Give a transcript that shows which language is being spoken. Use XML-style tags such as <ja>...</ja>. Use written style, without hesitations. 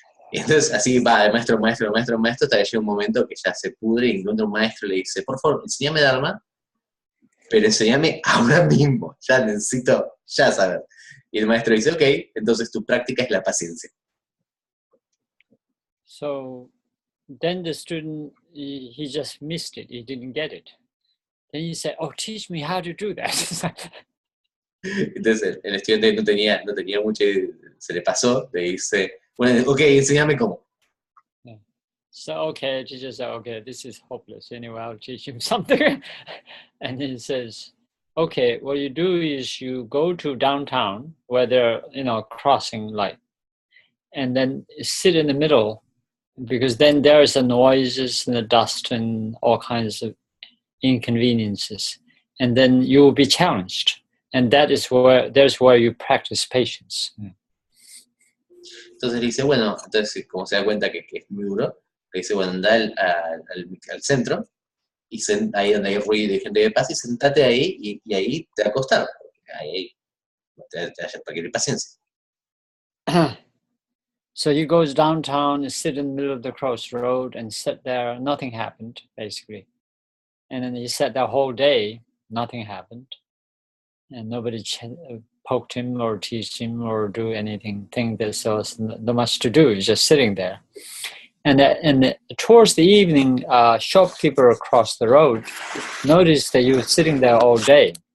<es>Y entonces así va de maestro, hasta que llega un momento que ya se pudre y encuentra un maestro y le dice, por favor, enséñame Dharma, pero enséñame ahora mismo, ya necesito ya saber. Y el maestro dice, ok, entonces tu práctica es la paciencia.</es> <en>So then the student, he just missed it, he didn't get it. Then he said, oh, teach me how to do that.</en> <es>Entonces el estudiante no tenía mucho, se le pasó, le dice, bueno, ok, enséñame cómo.</es> <en>So, okay, teacher said, okay, this is hopeless. Anyway, I'll teach him something. And he says, okay, what you do is you go to downtown where they're, crossing light, and then sit in the middle, because then there's the noises and the dust and all kinds of inconveniences. And then you will be challenged. And there's where you practice patience.</en> <es>Entonces le dice, bueno, entonces como se da cuenta que es muy duro, le dice, bueno, anda al centro, y ahí donde hay ruido y gente de paz, y sentate ahí, y ahí te va a costar, porque ahí te va a requerir paciencia.</es> <en>So he goes downtown and sit in the middle of the crossroad and sit there. Nothing happened, basically. And then he sat there whole day. Nothing happened. And nobody poked him or teased him or do anything. Think there's not much to do. He's just sitting there. And towards the evening, a shopkeeper across the road noticed that he was sitting there all day.</en>